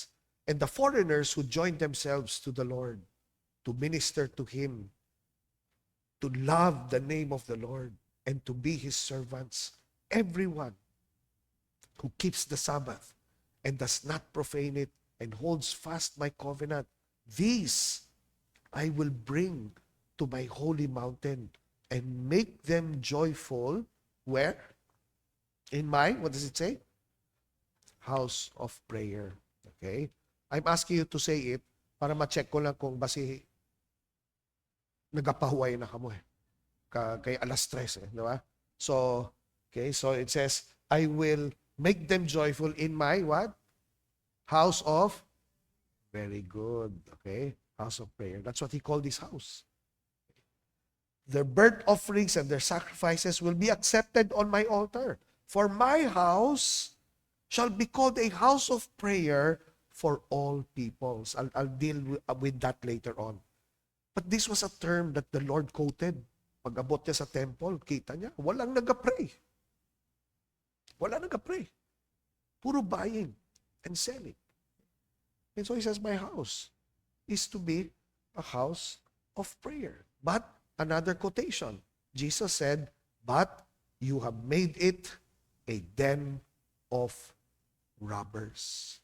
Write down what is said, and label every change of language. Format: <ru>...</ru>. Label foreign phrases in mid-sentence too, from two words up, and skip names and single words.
<en>And the foreigners who joined themselves to the Lord to minister to Him, to love the name of the Lord, and to be His servants, everyone who keeps the Sabbath and does not profane it and holds fast my covenant, these I will bring to my holy mountain and make them joyful. Where? In my, what does it say? House of prayer. Okay? I'm asking you to say it</en> <hil>para ma-check ko lang kung basi nagapahuway na kamo eh. Kay alas 3 di ba?</hil> <en>So, okay, so it says, I will make them joyful in my what? House of, very good, okay? House of prayer. That's what he called this house. Their burnt offerings and their sacrifices will be accepted on my altar. For my house shall be called a house of prayer for all peoples. I'll deal with that later on. But this was a term that the Lord quoted.</en> <hil>Pag-abot niya sa temple, kita niya, walang nag-pray. Wala nag-pray. Puro</hil> <en>buying and selling. And so he says, my house is to be a house of prayer. But, another quotation, Jesus said, but you have made it a den of robbers.</en>